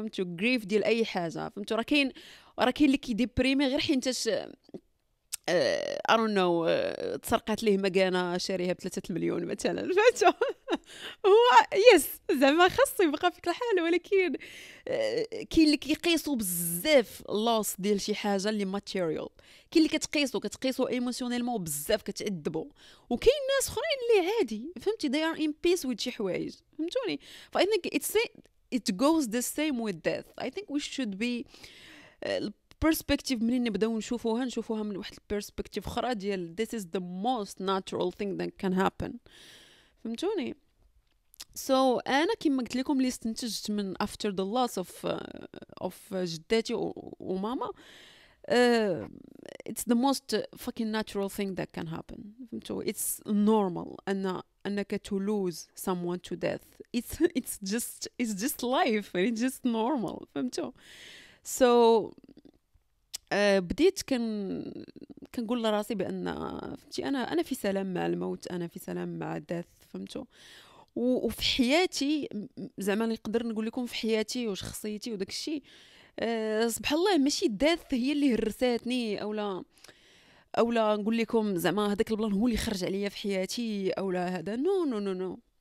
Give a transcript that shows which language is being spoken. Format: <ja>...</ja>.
<ar>فهمتوا؟ grief ديال اي حاجه. فهمتوا؟ راه كاين اللي كيديبريمي غير حيتاش</ar> <en>I don't know</en> <ar>تسرقات ليه مكانه شاريها ب3 مليون مثلا. فهمتوا؟ هو يس زعما خاصو يبقى فيك الحال، ولكن كاين اللي كيقيسوا بزاف لوس ديال شي حاجه اللي ماتيريال، كاين اللي كتقيسوا ايموشنيلمون بزاف كتعذبوا، وكاين ناس اخرين اللي عادي.</ar> <en>فهمتي؟ they are in peace with</en> <ar>شي حوايج.</ar> <en>فهمتوني؟ ف I think it goes the same with death. I think we should be perspective</en> <ar>منين نبداو نشوفوها من واحد البيرسبكتيف اخرى ديال</ar> <en>this is the most natural thing that can happen. فهمتوني؟ so</en> <ar>انا كما قلت لكم اللي استنتجت من</ar> <en>after the loss of</en> <ar>جداتي وماما</ar> <en>it's the most fucking natural thing that can happen. فهمتوا؟ it's normal انك to lose someone to death. it's just life and it's just normal.</en> <ar>فهمتوا؟ so بديت كنقول لراسي بان فهمتي انا في سلام مع الموت، انا في سلام مع الدث. فهمتوا؟ وفي حياتي زعما نقدر نقول لكم في حياتي وشخصيتي وداك الشيء سبحان الله ماشي الدث هي اللي هرساتني اولا نقول لكم زعما هذاك البلان هو اللي خرج عليا في حياتي اولا هذا نو.</ar>